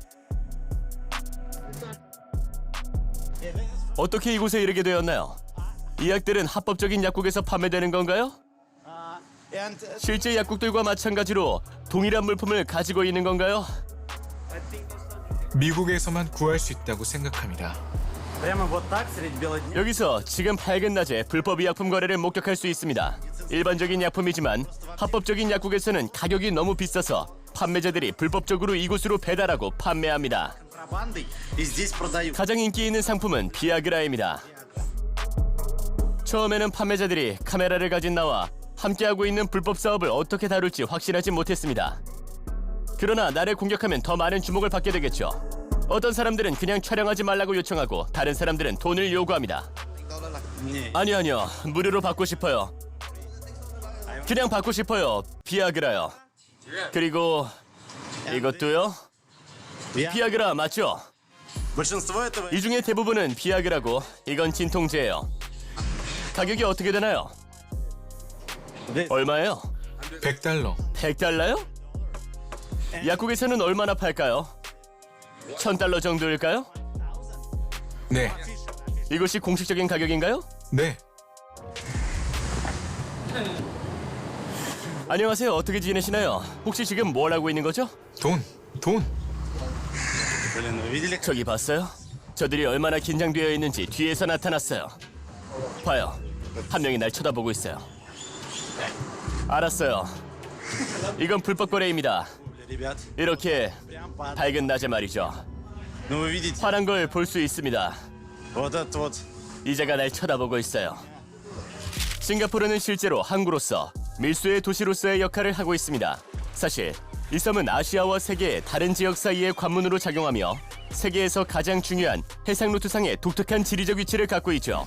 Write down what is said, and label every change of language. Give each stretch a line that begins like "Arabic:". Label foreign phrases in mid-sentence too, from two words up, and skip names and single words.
Korean: 어떻게 이곳에 이르게 되었나요? 이 약들은 합법적인 약국에서 판매되는 건가요? and 실제 약국들과 마찬가지로 동일한 물품을 가지고 있는 건가요? 미국에서만 구할 수 있다고 생각합니다.
Russian: прямо вот так средь бела дня.
Korean: 여기서 지금 밝은 낮에 불법 의약품 거래를 목격할 수 있습니다. 일반적인 약품이지만 합법적인 약국에서는 가격이 너무 비싸서 판매자들이 불법적으로 이곳으로 배달하고 판매합니다.
Russian: Контрабандой и здесь продают.
Korean: 가장 인기 있는 상품은 비아그라입니다. 처음에는 판매자들이 카메라를 가진 나와 함께하고 있는 불법 사업을 어떻게 다룰지 확신하지 못했습니다. 그러나 나를 공격하면 더 많은 주목을 받게 되겠죠. 어떤 사람들은 그냥 촬영하지 말라고 요청하고 다른 사람들은 돈을 요구합니다.
Russian: Не,
Korean: 아니요. 무료로 받고 싶어요. 그냥 받고 싶어요. 비아그라요. 그리고 이것도요?
Russian: я-
Korean: 비아그라 맞죠?
Russian: Большинство этого
Korean: 이 중에 대부분은 비아그라고 이건 진통제예요. 가격이 어떻게 되나요?
Russian: здесь
Korean: 얼마예요? 100달러. 100달러요? 약국에서는 얼마나 팔까요? 1000달러 정도일까요? 네, 이것이 공식적인 가격인가요? 네. 안녕하세요. 어떻게 지내시나요? 혹시 지금 뭘 하고 있는 거죠? 돈.
Russian: Блин, вы видели?
Korean: 저기 봤어요? 저들이 얼마나 긴장되어 있는지 뒤에서 나타났어요. 봐요. 한 명이 날 쳐다보고 있어요. 알았어요. 이건 불법 거래입니다.
Russian: Ребят,
Korean: 이렇게
Russian: прям под...
Korean: 밝은 낮에 말이죠.
Russian: Ну вы видите,
Korean: 화난 걸 볼 수 있습니다.
Russian: вот этот вот
Korean: 이자가 날 쳐다보고 있어요. 싱가포르는 실제로 항구로서 밀수의 도시로서의 역할을 하고 있습니다. 사실 이 섬은 아시아와 세계의 다른 지역 사이의 관문으로 작용하며 세계에서 가장 중요한 해상 루트상의 독특한 지리적 위치를 갖고 있죠.